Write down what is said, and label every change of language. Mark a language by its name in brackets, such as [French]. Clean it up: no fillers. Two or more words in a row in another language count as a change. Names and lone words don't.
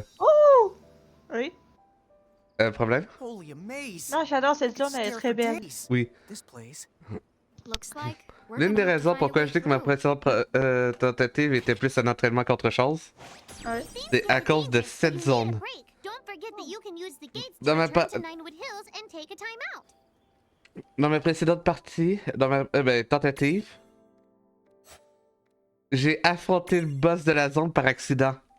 [French] Oh! Oui. Un problème? [English] Holy amaze. [French] Non, j'adore cette zone, elle est [English] Stare [French] très [English] for [French] belle. [English] days. [French] Oui. [English] This place. Looks like we're [French] L'une des [English] gonna have to [French] raisons [English] find a [French] pourquoi [English] way [French] je dis que ma [English] through. [French] précédente tentative était plus un entraînement qu'autre chose, Ouais. c'est à cause de cette zone. Dans ma pa- Dans mes précédentes parties, dans ma tentative, j'ai affronté le boss de la zone par accident.